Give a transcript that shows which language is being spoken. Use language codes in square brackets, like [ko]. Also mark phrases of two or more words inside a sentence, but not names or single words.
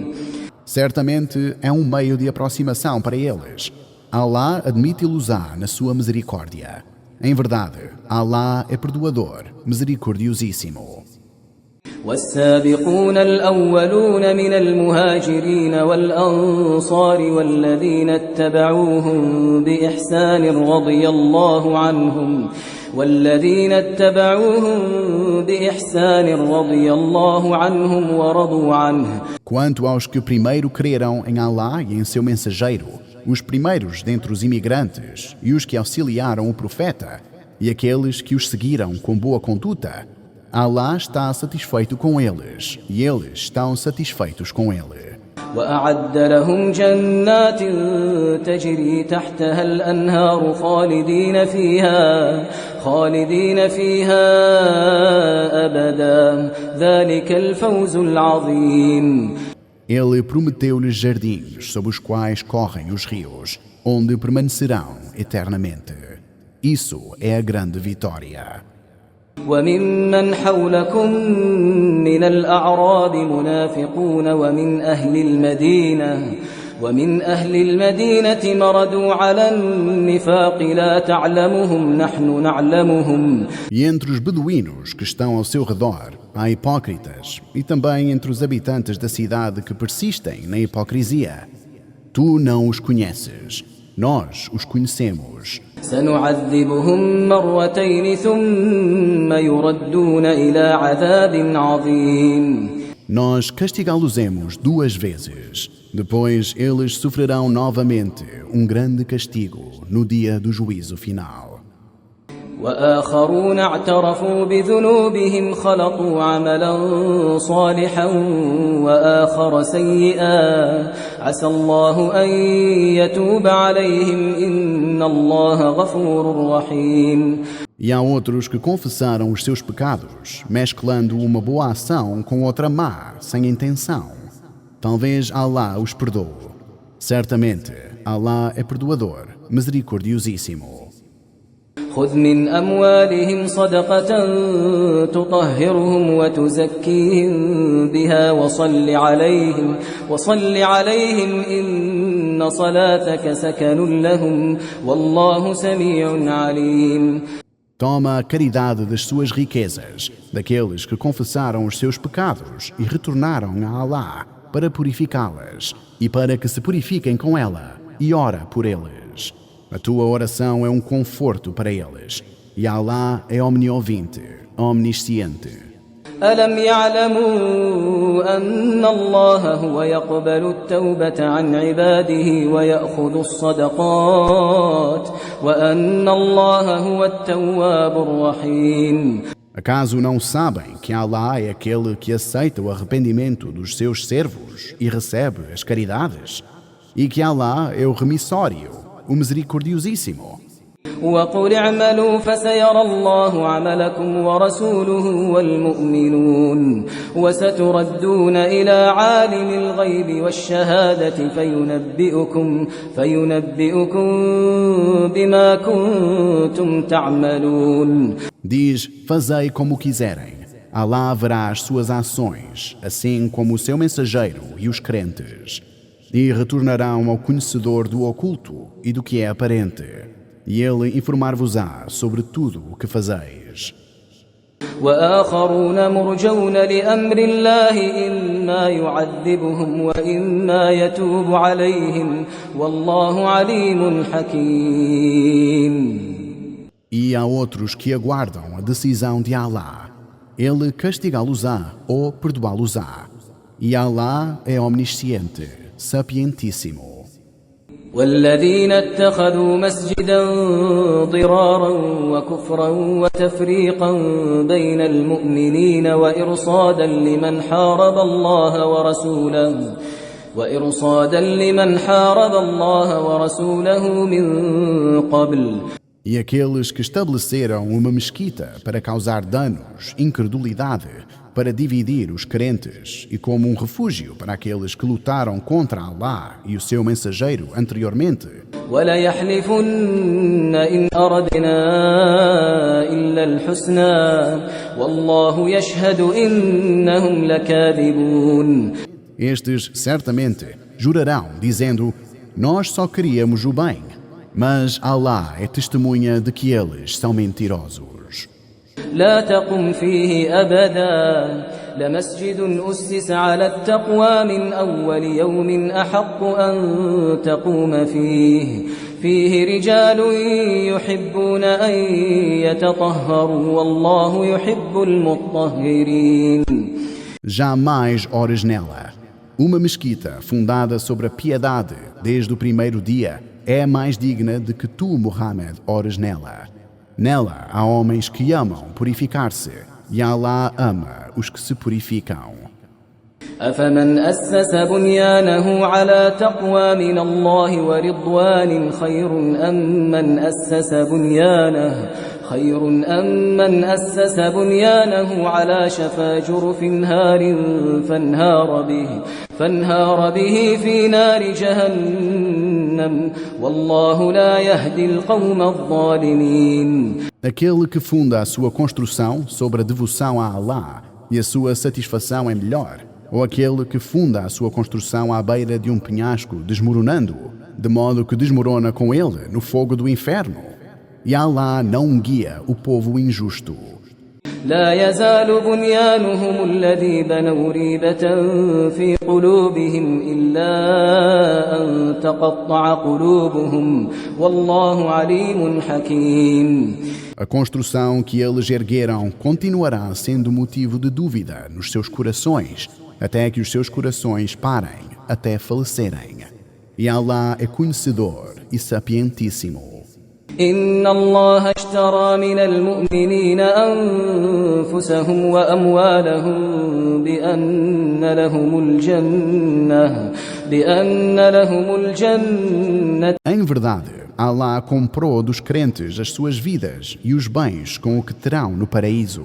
[pt] Certamente é um meio de aproximação para eles. Allah admite-los-á na sua misericórdia. Em verdade, Allah é perdoador, misericordiosíssimo. [ar] والسابقون الأولون من المهاجرين والأنصار والذين اتبعوهم بإحسان رضي الله عنهم ورضوا عنه. [pt] Quanto aos que primeiro creram em Allah e em seu mensageiro, os primeiros dentre os imigrantes e os que auxiliaram o profeta, e aqueles que os seguiram com boa conduta, Allah está satisfeito com eles, e eles estão satisfeitos com ele. [ar] وأعد لهم جنات تجري تحتها الأنهار خالدين فيها أبدا ذلك الفوز العظيم. [pt] Ele prometeu-lhes jardins sob os quais correm os rios, onde permanecerão eternamente. Isso é a grande vitória. [ar] وممن حولكم من الأعراب منافقون ومن أهل المدينة مردوا على النفاق لا تعلمهم نحن نعلمهم. [pt] E entre os beduínos que estão ao seu redor há hipócritas, e também entre os habitantes da cidade que persistem na hipocrisia. Tu não os conheces, nós os conhecemos. [ar] سنعذبهم مرتين ثم يردون إلى عذاب عظيم. [pt] Nós castigá-los-emos 2 vezes. Depois eles sofrerão novamente um grande castigo no dia do juízo final. [ar] وآخرون اعترفوا بذنوبهم خلطوا عملا صالحا وآخر سيئا عسى الله أن يتوب عليهم إن الله غفور رحيم. [pt] E há outros que confessaram os seus pecados, mesclando uma boa ação com outra má, sem intenção. Talvez Allah os perdoe. Certamente, Allah é perdoador, misericordiosíssimo. [ar] خذ من أموالهم صدقة تطهرهم وتزكيهم بها وصل عليهم إن صلاتك سكن لهم والله سميع عليم. [pt] Toma a caridade das suas riquezas, daqueles que confessaram os seus pecados e retornaram a Allah para purificá-las e para que se purifiquem com ela, e ora por eles. A tua oração é um conforto para eles, e Allah é omniovinte, omnisciente. [ar] ألم يعلموا أن الله هو يقبل التوبة عن عباده ويأخذ الصدقات وأن الله هو التواب الرحيم. [pt] Acaso não sabem que Allah é aquele que aceita o arrependimento dos seus servos e recebe as caridades? E que Allah é o remissório, o misericordiosíssimo? [ar] وقل اعملوا فسيرى الله عملكم ورسوله والمؤمنون وستردون إلى عالم الغيب والشهادة فينبئكم بما كنتم تعملون. [pt] Diz, fazei como quiserem. Allah verá as suas ações, assim como o seu mensageiro e os crentes. E retornarão ao conhecedor do oculto e do que é aparente. E ele informar-vos-á sobre tudo o que fazeis. [ar] وآخرون مرجون لأمر الله إما يعذبهم وإما يتوب عليهم والله عليم حكيم. [pt] E há outros que aguardam a decisão de Allah. Ele castigá-los-á ou perdoá-los-á. E Allah é omnisciente, sapientíssimo. [ar] والذين اتخذوا مسجدا ضرارا وكفرا وتفريقا بين المؤمنين وإرصادا لمن حارب الله ورسوله من قبل. [pt] E aqueles que estabeleceram uma mesquita para causar danos, incredulidade, para dividir os crentes e como um refúgio para aqueles que lutaram contra Allah e o seu mensageiro anteriormente. [ar] وَلَيَحْلِفُنَّ إِنْ أَرَدْنَا إِلَّا الْحُسْنَى وَاللَّهُ يَشْهَدُ إِنَّهُمْ لَكَاذِبُونَ. [pt] Estes certamente jurarão, dizendo: nós só queríamos o bem, mas Allah é testemunha de que eles são mentirosos. [ar] لا تقم فيه أبدا لمسجد أسس على التقوى من أول يوم أحق أن تقوم فيه رجال يحبون أن يتطهروا والله يحب المطهرين. [pt] Jamais ores nela. Uma mesquita fundada sobre a piedade desde o primeiro dia é mais digna de que tu, Muhammad, ores nela. Nela há homens que amam purificar-se, e Allah ama os que se purificam. [ar] أفمن أسس بنيانه على تقوى من الله ورضوان خير أم من أسس بنيانه على شفا جرف هار فانهار به في نار جهنم والله لا يهدي القوم الظالمين. [pt] Aquele que funda a sua construção sobre a devoção a Allah e a sua satisfação é melhor, ou aquele que funda a sua construção à beira de um penhasco, desmoronando-o, de modo que desmorona com ele no fogo do inferno. E Allah não guia o povo injusto. [ar] لا يزال بنيانهم الذي بنوا ريبة في قلوبهم إلا أن تقطع قلوبهم والله عليم حكيم. [pt] A construção que eles ergueram continuará sendo motivo de dúvida nos seus corações, até que os seus corações parem, até falecerem. E Allah é conhecedor e sapientíssimo. [ar] إن الله اشترى من المؤمنين أنفسهم وأموالهم بأن لهم الجنة. [pt] Em verdade, Allah comprou dos crentes as suas vidas e os bens com o que terão no paraíso.